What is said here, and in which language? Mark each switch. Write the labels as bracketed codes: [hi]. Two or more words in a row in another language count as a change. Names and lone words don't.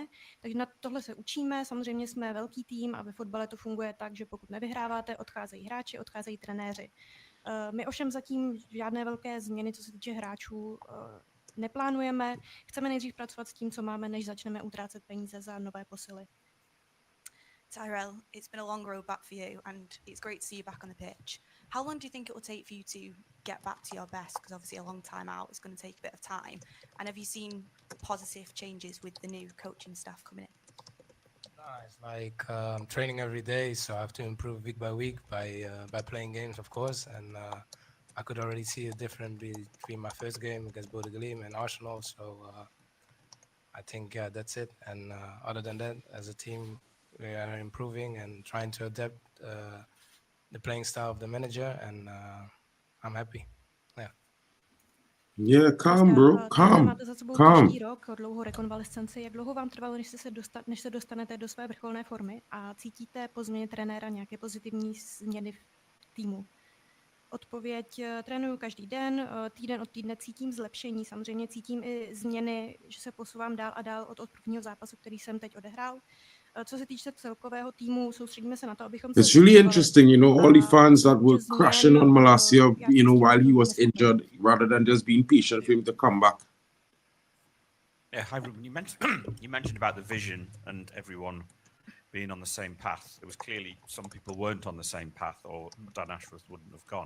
[cs] Takže na tohle se učíme, samozřejmě jsme velký tým a ve fotbale to funguje tak, že pokud nevyhráváte, odcházejí hráči, odcházejí trenéři. My ovšem zatím žádné velké změny, co se týče hráčů, neplánujeme. Chceme nejdřív pracovat s tím, co máme, než začneme utrácet peníze za nové posily. [en] Tyrell, it's been a long road back for you, and it's great to see you back on the pitch. How long do you think it will take for you to get back to your best? Because obviously a long time out is going to take a bit of time. And have you seen positive changes with the new coaching staff coming in? It's like training every day, so I have to improve week by week by playing games, of course. And I could already see a difference between my first game against Bodø Glimt and Arsenal. So I think, yeah, that's it. And other than that, as a team, we are improving and trying to adapt the playing style of the manager, and I'm happy. Yeah. Yeah, calm, bro. Calm. [cs] Máte za sebou [en] Calm. [cs] těžký rok, dlouhou rekonvalescenci. Jak dlouho vám trvalo, než se dostanete do své vrcholné formy a cítíte po změně trenéra nějaké pozitivní změny v týmu? Odpověď, trénuju každý den, týden od týdne cítím zlepšení, samozřejmě cítím i změny, že se posouvám dál a dál od prvního zápasu, který jsem teď odehrál. Co se týče celkového týmu, soustředíme se na to, abychom se... [en] It's really interesting, you know, all the fans that were crashing on Malacia, you know, while he was injured, rather than just being patient for him to come back. Yeah, hi Rúben. You mentioned about the vision and everyone being on the same path. It was clearly some people weren't on the same path, or Dan Ashworth wouldn't have gone.